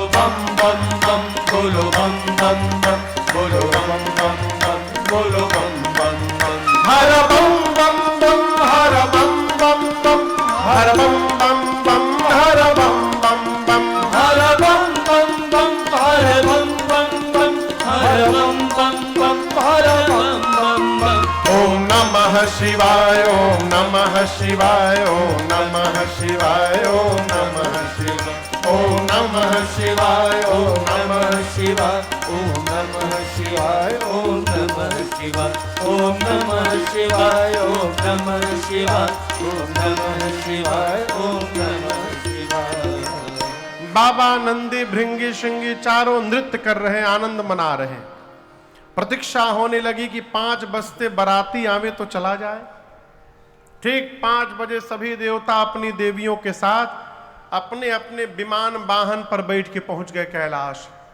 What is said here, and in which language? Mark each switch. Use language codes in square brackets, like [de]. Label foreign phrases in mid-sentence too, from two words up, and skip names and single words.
[hi] बम बम बम, बोलो बम बम बम, बोलो बम बम बम, बोलो बम बम बम। हर बम बम बम, हर बम बम बम, हर बम बम बम, हर बम बम बम, हर बम बम बम, हर बम बम बम, हर बम बम बम, हर बम बम बम। [sa] ओम नमः शिवाय, ओम नमः शिवाय, ओम नमः शिवाय, ओम नमः शिवाय, ओम नमः शिवाय, ओम नमः शिवाय, ओम नमः शिवाय, ओम नमः शिवाय, ओम नमः शिवाय, ओम नमः शिवाय, ओम नमः शिवाय, ओम नमः शिवाय। [hi] बाबा नंदी भृंगी श्रृंगी चारों नृत्य कर रहे, आनंद मना रहे। प्रतीक्षा होने लगी कि 5 बजते बाराती आवे तो चला जाए। ठीक 5 बजे सभी देवता अपनी देवियों के साथ अपने अपने विमान वाहन पर बैठ के पहुंच गए कैलाश।